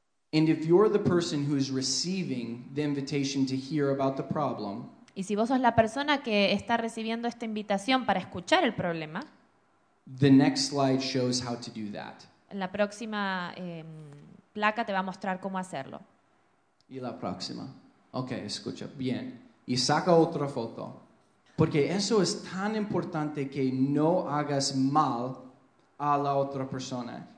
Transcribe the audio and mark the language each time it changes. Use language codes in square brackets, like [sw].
[en] And if you're the person who is receiving the invitation to hear about the problem, [es] y si vos sos la persona que está recibiendo esta invitación para escuchar el problema, [en] the next slide shows how to do that. [es] La próxima placa te va a mostrar cómo hacerlo. Y la próxima. Ok, escucha. Bien. Y saca otra foto. Porque eso es tan importante que no hagas mal a la otra persona.